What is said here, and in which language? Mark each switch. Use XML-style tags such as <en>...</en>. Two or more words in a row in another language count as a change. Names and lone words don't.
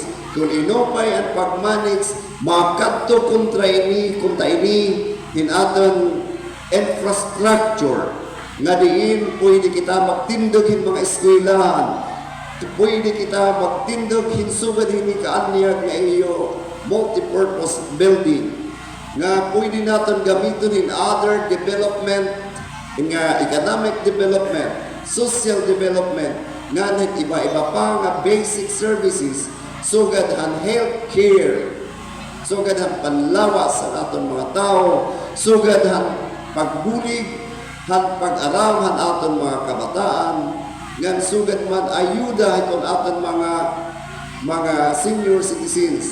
<war>Kung inopay ang pag-manage, makadto kunta ini, aton infrastructure, nga diin pwede kita magtindog mga eskwelahan, pwede kita magtindog hinsugad hini kaanyag nga iyo</war> <en>multipurpose building,</en> <war>nga</war> <tl>pwede natin gamitin</tl> <war>in</war> <en>other development,</en> <war>nga</war> <en>economic development, social development,</en> <war>nga iba-iba pa nga</war> <en>basic services,</en> <war>sugad ang</war> <en>health care,</en> <war>sugad ang panlawas sa aton mga tao, sugad ang pagbulig, ang pag-aram ang aton mga kabataan, ngan sugad man ayuda itong aton mga</war> <en>senior citizens.</en>